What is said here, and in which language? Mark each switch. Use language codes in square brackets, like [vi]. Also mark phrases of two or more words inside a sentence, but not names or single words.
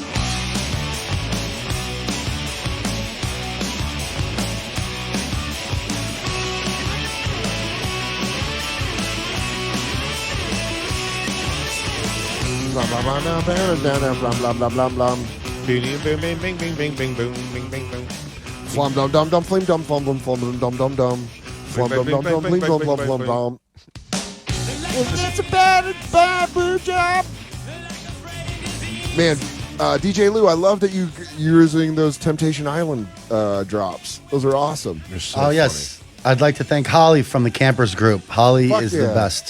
[en] Blah blah blah blah blah blah blah blah. Bing bing bing bing bing bing bing boom bing bing boom. Flum dum dum dum flame dum flum dum flum dum dum dum. Flum dum dum dum flame dum flum flum dum. It's a bad blue job. Man, DJ Lou, I love that you're using those Temptation Island drops. Those are awesome. They're so funny. Yes. I'd like to thank Holly from the Campers Group. Holly is the best.